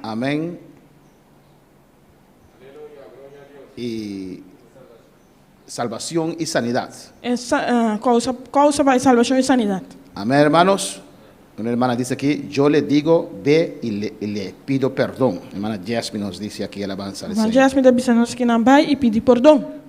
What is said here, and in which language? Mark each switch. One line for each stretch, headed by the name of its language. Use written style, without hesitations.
Spanish: amén, y salvación y sanidad.
Portuguese: essa causa para salvação e sanidade.
Spanish: Amén, hermanos. Una hermana dice aquí, yo le digo, ve y le pido perdón. Hermana Jasmine nos dice aquí, alabanza al
Portuguese: Mas
Spanish: Señor.
Portuguese: Jasmine está dizendo que não vai e pedir perdão.